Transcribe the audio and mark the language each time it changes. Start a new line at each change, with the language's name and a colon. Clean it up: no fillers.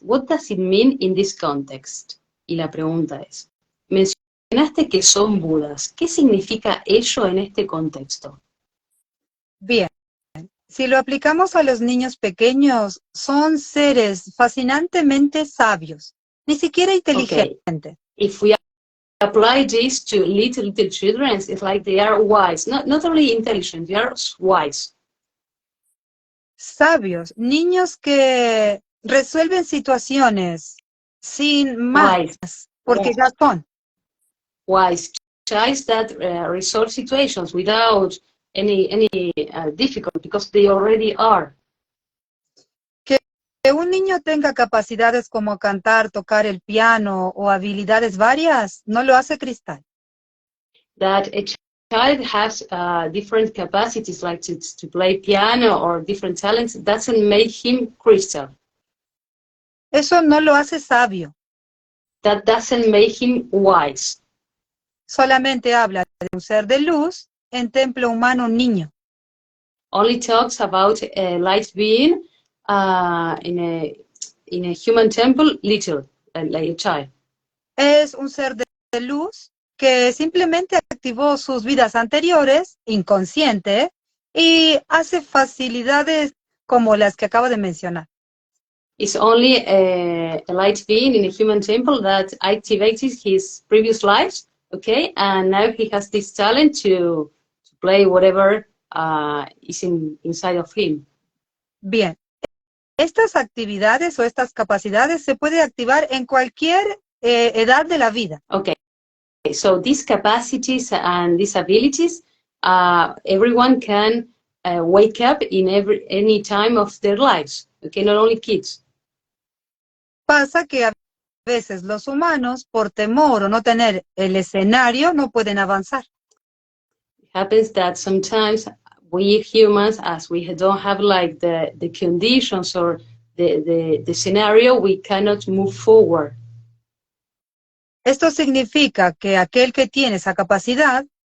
English: What does it mean in this context?
Spanish: Y la pregunta es, mencionaste que son Budas. ¿Qué significa ello en este contexto? Bien. Si lo aplicamos a los niños pequeños, son seres fascinantemente sabios, ni siquiera inteligentes.
English: Okay. If we apply this to little children, it's like they are wise. Not only intelligent, they are wise.
Spanish: Sabios, niños que resuelven situaciones sin más,
English: Wise.
Spanish: porque ya son.
English: Wise. Child that resolve situations without any difficulty, because they already are.
Spanish: Que un niño tenga capacidades como cantar, tocar el piano o habilidades varias, no lo hace cristal.
English: That a child has different capacities, like to play piano or different talents, doesn't make him crystal.
Spanish: Eso no lo hace sabio.
English: That doesn't make him wise.
Spanish: Solamente habla de un ser de luz en templo humano niño.
English: Only talks about a light being in a human temple, little, like a child.
Spanish: Es un ser de luz que simplemente activó sus vidas anteriores, inconsciente, y hace facilidades como las que acabo de mencionar.
English: It's only a light being in a human temple that activated his previous lives, okay, and now he has this talent to play whatever is inside of him.
Spanish: Bien, estas actividades o estas capacidades se puede activar en cualquier edad de la vida.
English: Okay, so these capacities and these abilities, everyone can wake up in any time of their lives, okay, not only kids.
Spanish: Pasa que a veces los humanos, por temor o no tener el escenario, no pueden avanzar.
English: It happens that sometimes we humans, as we don't have like the conditions or the scenario, we cannot move forward.
Spanish: Esto significa que aquel que tiene esa capacidad,